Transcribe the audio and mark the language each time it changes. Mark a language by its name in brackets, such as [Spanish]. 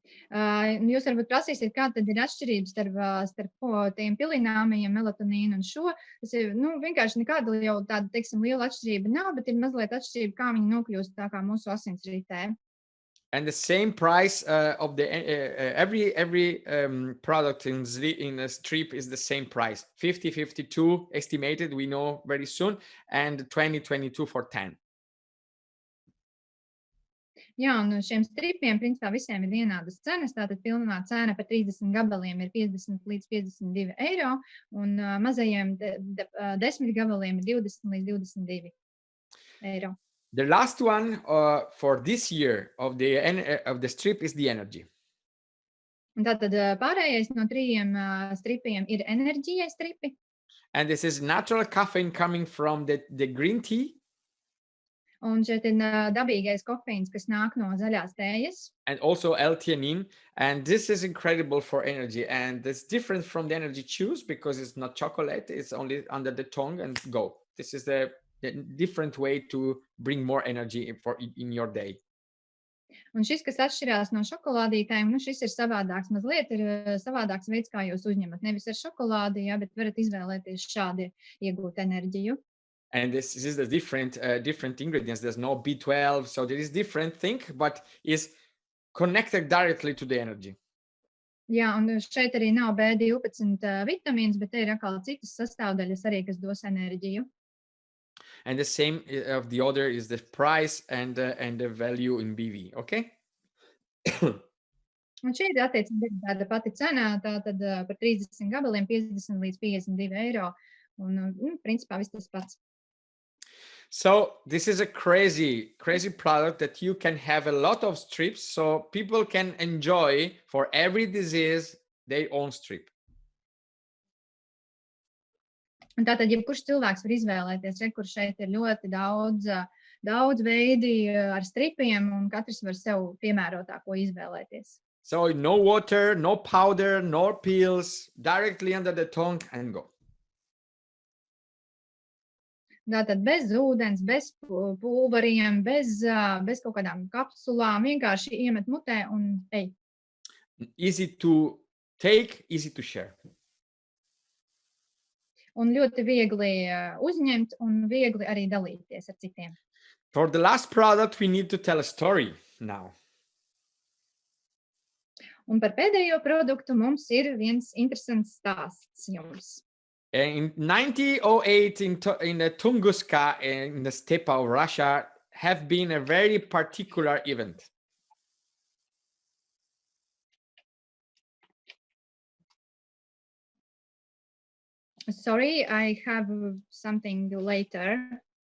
[Latvian] Jūs varbūt prasīsiet, kā tad ir atšķirības starp tiem pilināmajiem melatonīnu un šo. Tas ir, vienkārši nekāda jau tāda, teiksim, liela atšķirība nav, bet ir mazliet atšķirība, kā viņi nokļūst tā kā mūsu asinsritē. [English] And the same price of the every product in a strip is the same price. 50, 52 estimated, we know very soon, and 20, 22 for 10. [Latvian] Jā, un šiem stripiem, principā, visiem ir vienādas cenas. Tātad pilnā cena par 30 gabaliem ir 50 līdz 52 eiro, un mazajiem 10 gabaliem ir 20 līdz 22 eiro. [English] The last one for this year of the strip is the energy. [Latvian] Un tātad pārējais no 3 stripiem ir enerģijai stripi. [English] And this is natural caffeine coming from the green tea. [Latvian] Un šeit ir dabīgais kofeīns, kas nāk no zaļās tējas. [English] And also L-theanine. And this is incredible for energy. And it's different from the energy chews because it's not chocolate. It's only under the tongue and go. This is the different way to bring more energy in your day. [Latvian] Un šis, kas atšķirās no šokolādītēm, šis ir savādāks. Mazliet ir savādāks veids, kā jūs uzņemat. Nevis ar šokolādi, bet varat izvēlēties šādi iegūt enerģiju. [English] And this is the different ingredients. There's no B12, so there is different thing, but is connected directly to the energy. [Latvian] Jā, un šeit arī nav B12 vitamīns, bet te ir atkal citas sastāvdaļas arī, kas dos enerģiju. [English] And the same of the other is the price and the value in BV, okay? [Latvian] Un šeit ir attiecīgi tāda pati cena, tātad par 30 gabaliem 50 līdz 52 eiro. Un, principā, viss tas pats. [English] So this is a crazy product that you can have a lot of strips, so people can enjoy for every disease their own strip. [Latvian] Un tātad, jebkurš cilvēks var izvēlēties, kur šeit ir ļoti daudz veidi ar stripiem, un katrs var sev piemērotāko izvēlēties. [English] So no water, no powder, no pills, directly under the tongue and go. [Latvian] Tātad bez ūdens, bez pulveriem, bez kaut kādām kapsulām, vienkārši iemet mutē un ej. [English] Easy to take, easy to share. [Latvian] Un ļoti viegli uzņemt un viegli arī dalīties ar citiem. [English] For the last product, we need to tell a story now. [Latvian] Un par pēdējo produktu mums ir viens interesants stāsts jums. [English] In 1908 in the Tunguska in the steppe of Russia have been a very particular event. Sorry, I have something later.